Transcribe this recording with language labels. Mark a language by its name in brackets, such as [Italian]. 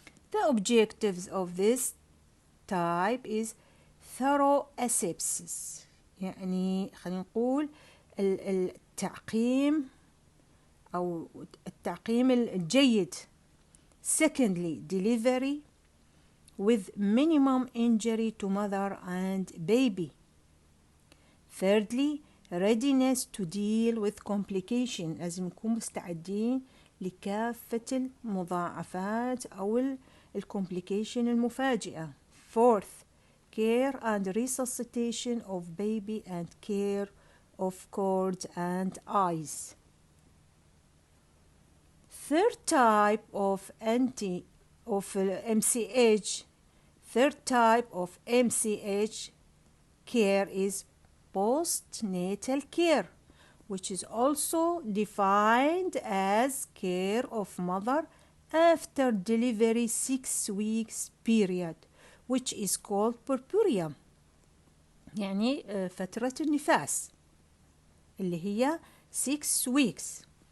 [English] The objectives of this type is thorough asepsis، [Arabic] يعني خلينا نقول التعقيم أو التعقيم الجيد. [English] Secondly, delivery with minimum injury to mother and baby. Thirdly, readiness to deal with complication، [Arabic] لازم نكون مستعدين لكافة المضاعفات أو الكومبليكيشن المفاجئة. [English] Fourth, care and resuscitation of baby and care of cords and eyes. Third type of MCH care is postnatal care, which is also defined as care of mother after delivery 6 weeks period, which is called purpurium، [Arabic] يعني فترة النفاس اللي هي [English] 6 weeks.